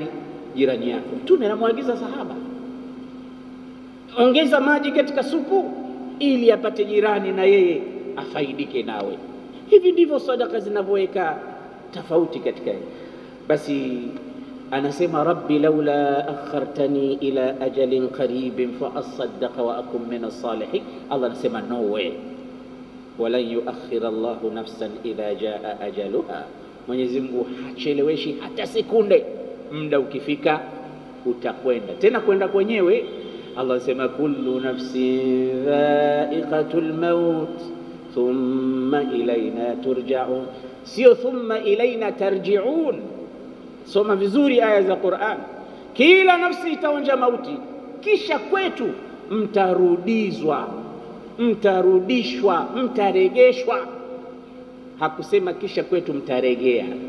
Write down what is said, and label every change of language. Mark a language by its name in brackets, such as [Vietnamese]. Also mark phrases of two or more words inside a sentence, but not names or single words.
[Swahili] Jirani yako. Mtume anamwagiza sahaba, ongeza maji katika supu ili apate jirani na yeye afaidike nawe. Hivi ndivyo sadaka zinavyoweka tofauti katika. Basi anasema [Arabic] رب لولا أخرتني إلى أجل قريب فأصدق وأكن من الصالحين. [Swahili] Allah anasema [English] no way, [Arabic] ولن يؤخر الله نفسا إذا جاء أجلها. [Swahili] Mwenyezi Mungu hacheleweshi hata sekunde, muda ukifika utakwenda. Tena kwenda kwenyewe Allah anasema [Arabic] كل نفس ذائقة الموت ثم إلينا ترجعون. [Swahili] sio [Arabic] ثم إلينا ترجعون. [Swahili] Soma vizuri aya za Qur'an. Kila nafsi itaonja mauti, kisha kwetu mtarudizwa, mtarudishwa, mtaregeshwa. Hakusema kisha kwetu mtaregea.